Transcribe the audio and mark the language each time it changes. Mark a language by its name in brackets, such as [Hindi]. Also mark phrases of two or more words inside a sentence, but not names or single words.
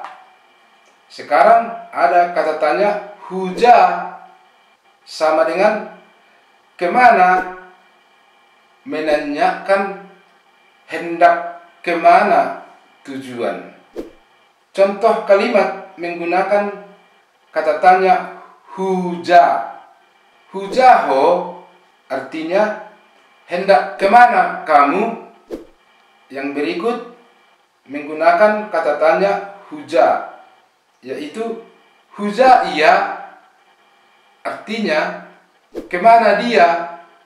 [Indonesian] Sekarang ada kata tanya huja sama dengan kemana, menanyakan hendak kemana tujuan. Contoh kalimat menggunakan kata tanya huja. [Batak Simalungun] Huja ho [Indonesian] artinya hendak kemana kamu. Yang berikut menggunakan kata tanya huja, yaitu [Batak Simalungun] huja iya [Indonesian] artinya kemana dia.